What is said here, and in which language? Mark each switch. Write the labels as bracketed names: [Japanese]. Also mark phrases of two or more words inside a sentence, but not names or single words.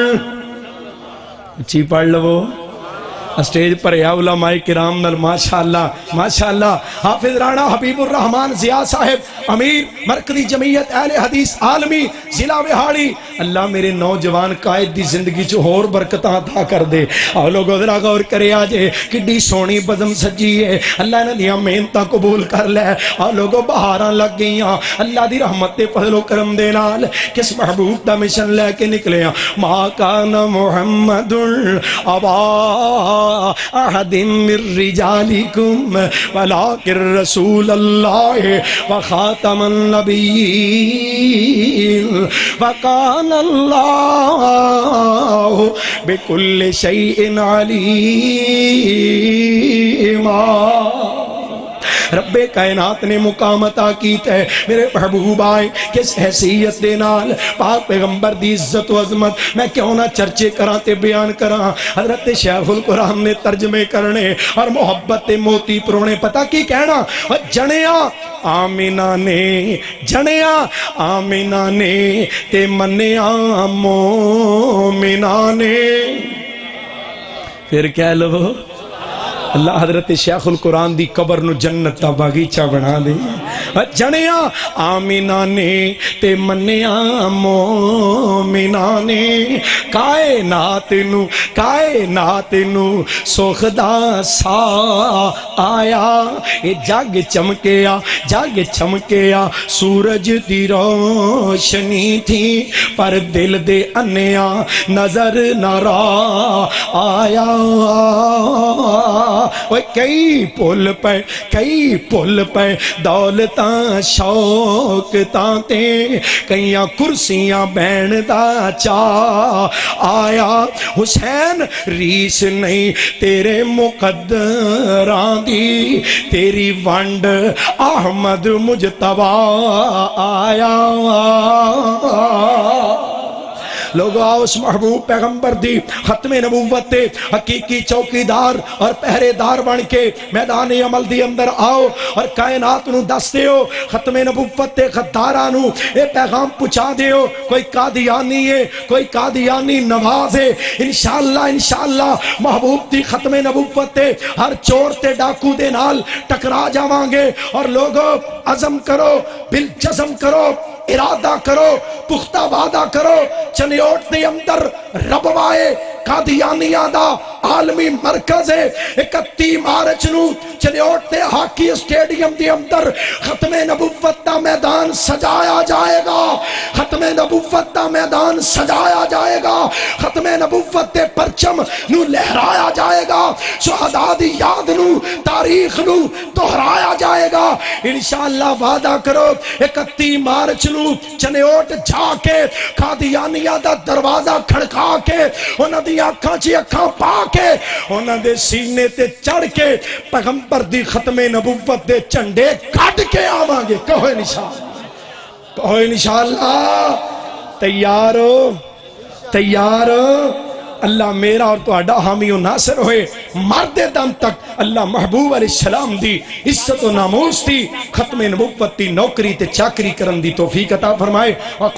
[Punjabi] اچھی پڑھ لو اسٹیج پر یا علماء کرام نل ماشاءاللہ ماشاءاللہ، حافظ رانا حبیب الرحمن ضیاء صاحب امیر مرکزی جمعیت اہل حدیث عالمی ضلع وہاڑی، اللہ میرے نوجوان قائد دی زندگی چو اور برکتاں عطا کر دے۔ اور لوگوں ذرا غور کرے آجے کڈی سونی بزم سجی ہے، اللہ نے دیا محنتاں قبول کر لے، اور لوگوں بہاراں لگ گئیاں اللہ دی رحمت تے فضل و کرم دے نال، کس محبوب دا مشن لے کے نکلے ہیں، [Arabic] ما کان محمد ابا احد من رجالکم ولکن رسول اللہ وخاتم النبیین وکان اللہ بکل شیء علیما۔ [Punjabi] رب کائنات نے مقام عطا کیتا ہے، میرے محبوب آئے کس حیثیت دے نال، پاک پیغمبر دی عزت و عظمت میں کیوں نہ چرچے کراں تے بیان کراں۔ حضرت شیخ القرآن نے ترجمے کرنے اور محبت تے موتی پرونے، پتہ کی کہنا، جنیا آمینہ نے، جنیا آمینہ نے تے منیا مومنہ نے، پھر کہہ لو اللہ حضرت شیخ القرآن دی قبر نو جنت دا باغیچہ بنا دے، جنیا آمینہ نے تے منیا مومنہ نے، کائنات نو سوخدا سا آیا، اے جگ چمکیا سورج دی روشنی تھی، پر دل دے انیا نظر نہ آیا، کئی پل پہ دولتاں شوقتاں تے، کئیاں کرسیاں بین دا چاہ آیا، حسین ریس نہیں تیرے مقدران دی، تیری ونڈ احمد مجتبی آیا۔ لوگو آؤ اس محبوب پیغمبر دی ختم نبوت تے حقیقی چوکی دار اور پہرے دار بن کے میدان عمل دی اندر آؤ، اور کائنات نو دس دیو ختم نبوت تے غدارانو اے پیغام پہنچا دیو، کوئی قادیانی ہے، کوئی قادیانی نواز ہے، انشاءاللہ محبوب دی ختم نبوت تے ہر چور تے ڈاکو دے نال ٹکرا جاواں گے۔ اور لوگو عزم کرو، بالجزم کرو، ارادہ کرو، پختہ وعدہ کرو، چنیوٹ دے اندر رب وائے قادیانیہ دا عالمی مرکز ہے 31 مارچ نو چنیوٹ تے ہاکی اسٹیڈیم دی اندر ختم نبوت دا میدان سجایا جائے گا، ختم نبوت دا میدان سجایا جائے گا، ختم نبوت دے پرچم نو لہرایا جائے گا، شہداء دی یاد نو تاریخ نو دہرایا جائے گا انشاءاللہ۔ وعدہ کرو 31 مارچ نو چنیوٹ جا کے قادیانیہ دا دروازہ کھڑکا کے انہاں دی آنکھاں چی اکھاں پا کے انہاں دے سینے تے چڑھ کے پیغمبر دی ختم نبوت دے جھنڈے کٹ کے آواں گے۔ کہو انشاءاللہ، کہو انشاءاللہ۔ تیار ہو؟ تیار ہو؟ اللہ میرا اور تہاڈا حامی و ناصر ہوئے مرد دم تک اللہ محبوب [Arabic] علیہ السلام [Punjabi] دی عزت و ناموس دی ختم نبوت دی نوکری تے چاکری کرن دی توفیق عطا فرمائے۔